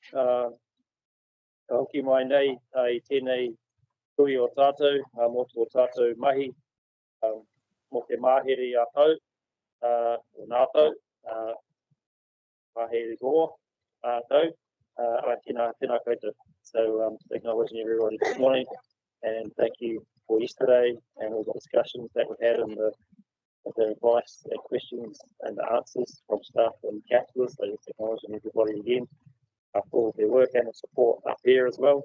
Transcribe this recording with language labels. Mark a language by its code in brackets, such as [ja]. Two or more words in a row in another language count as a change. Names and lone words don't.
[mi] Ka hoki mai nei I tēnei tui o tātou, mō tō tātou mahi, mō te māhere a tau, o nā tau, māhere roa a tau, tēnā koutou. [en] So acknowledging everybody this morning, and thank you for yesterday and all the discussions that we've had and the advice and questions and the answers from staff and councillors. So just acknowledging everybody again for all their work and the support up here as well.